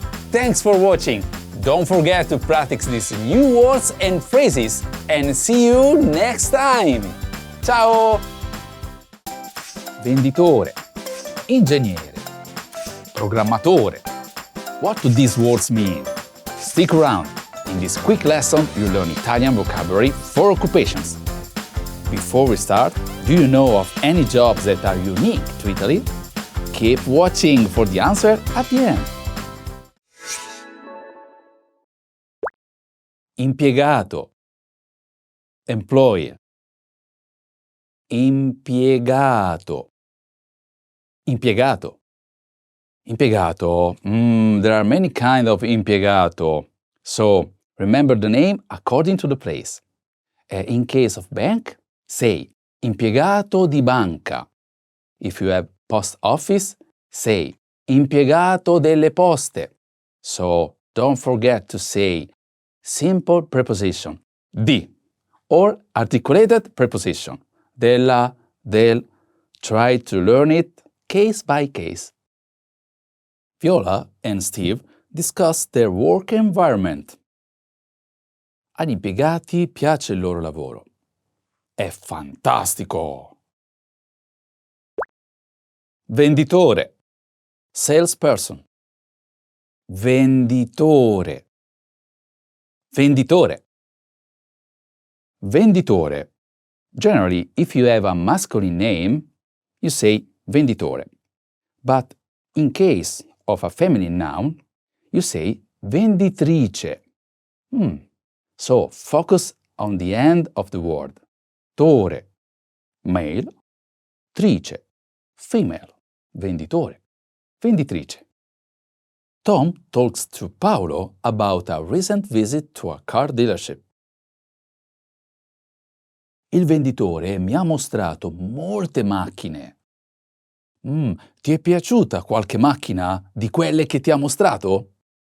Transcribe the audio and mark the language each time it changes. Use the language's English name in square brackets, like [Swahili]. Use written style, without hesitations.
[English] Thanks for watching! Don't forget to practice these new words and phrases, and see you next time! [Italian] Ciao! Venditore, ingegnere, programmatore. [English] What do these words mean? Stick around! In this quick lesson, you learn Italian vocabulary for occupations. Before we start, do you know of any jobs that are unique to Italy? Keep watching for the answer at the end. [Italian] Impiegato, employee. Impiegato, impiegato, impiegato. [English] There are many kinds of impiegato, so remember the name according to the place. In case of bank, say [Italian] impiegato di banca. [English] If you have post office, say [Italian] impiegato delle poste. [English] So don't forget to say simple preposition, di, or articulated preposition, della, del. Try to learn it case by case. Viola and Steve discuss their work environment. [Italian] Agli impiegati piace il loro lavoro. È fantastico! Venditore, salesperson. Venditore. Venditore. Venditore. [English] Generally, if you have a masculine name, you say venditore. But in case of a feminine noun, you say venditrice. So focus on the end of the word. [Italian] Tore, male. Trice, female. Venditore. Venditrice. [English] Tom talks to Paolo about a recent visit to a car dealership. [Italian] Il venditore mi ha mostrato molte macchine. Ti è piaciuta qualche macchina di quelle che ti ha mostrato?